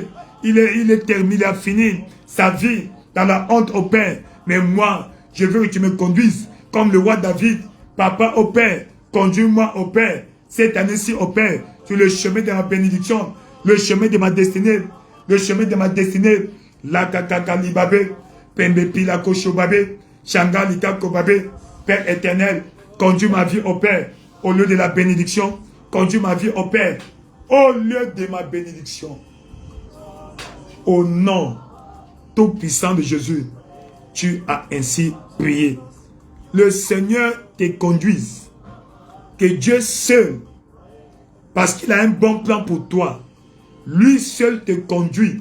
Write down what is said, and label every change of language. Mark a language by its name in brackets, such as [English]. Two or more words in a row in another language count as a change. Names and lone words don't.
[French] Il est terminé, il a fini sa vie dans la honte au Père. Mais moi, je veux que tu me conduises comme le roi David. Papa au Père, conduis-moi au Père. Cette année-ci au Père, sur le chemin de ma bénédiction, le chemin de ma destinée, le chemin de ma destinée. La kakakalibabe, pembepi la koshobabe, shangalika kobabe. Père éternel, conduis ma vie au Père, au lieu de la bénédiction. Conduis ma vie au Père, au lieu de ma bénédiction. Au nom tout puissant de Jésus, tu as ainsi prié. Le Seigneur te conduise. Que Dieu seul, parce qu'il a un bon plan pour toi, lui seul te conduit.